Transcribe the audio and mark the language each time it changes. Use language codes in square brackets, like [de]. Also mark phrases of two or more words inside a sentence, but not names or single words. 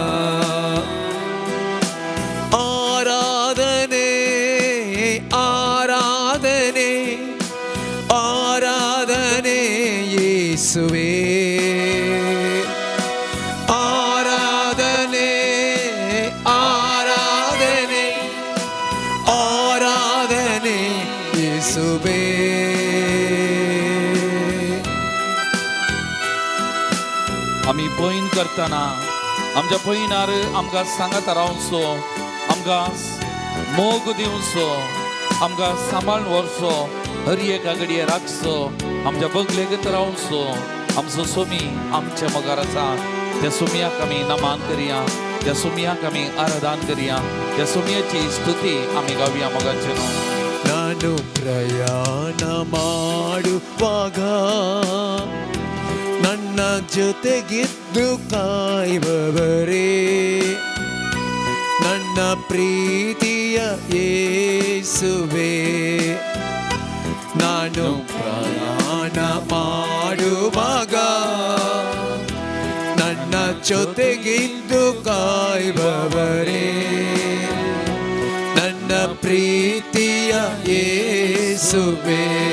[kn] ಆರಾಧನೆ ಆರಾಧನೆ ಆರಾಧನೆ ಯೇಸುವೇ. ಆರಾಧನೆ ಆರಾಧನೆ ಆರಾಧನೆ ಯೇಸುವೇ. [kok] आमी पयन करतना आमच्या पयनार आमकां सांगात रावचो, आमकां मोग दिवचो, आमकां सांबाळून व्हरचो, हर एका घडये राखचो, आमच्या बगलेक रावचो. आमचो सोमी आमच्या मोगार आसा, त्या सोमयाक आमी नमान करया, त्या सोमयाक आमी आराधन करया, त्या सोमयाची स्तुती आमी गावया मोगाचेनो. [kn] ನಾನು ಪ್ರಯಾಣ ಮಾಡುವಾಗ ನನ್ನ ಜೊತೆಗಿದ್ದು ಕಾಯುವವರೇ, ನನ್ನ ಪ್ರೀತಿಯ ಯೇಸುವೇ, ನಾನು ಪ್ರಯಾಣ ಮಾಡುವಾಗ ನನ್ನ ಜೊತೆಗಿದ್ದು ಕಾಯುವವರೇ, ನನ್ನ ಪ್ರೀತಿಯ ಯೇಸುವೇ.